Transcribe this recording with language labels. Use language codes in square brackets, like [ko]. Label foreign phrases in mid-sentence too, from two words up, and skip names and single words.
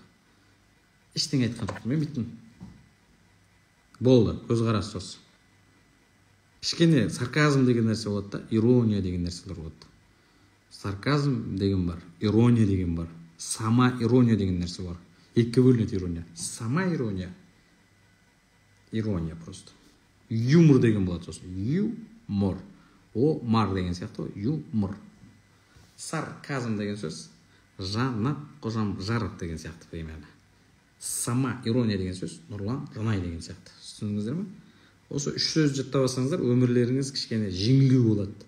[kk] Ештеңе айтқан жоқпын. Мен бүйтін. Болды, көзқарас осы. Кішкене сарказм деген нәрсе болады да, ирония деген нәрселер болады. Сарказм деген бар, ирония деген бар, сама ирония деген нәрсе бар. Екіге бөлінеді ирония. Сама ирония. Ирония просто. Юмор деген болады сосын. Юмор. О, мар деген сияқты ғой. Юмор. Сарказм деген сөз. Жанат қожам жарық деген сияқты примерно. Сама ирония деген сөз. Нұрлан Жанай деген сияқты. Түсіндіңіздер ме? Осы үш сөз жаттап алсаңыздар, өмірлеріңіз кішкене жеңіл болады.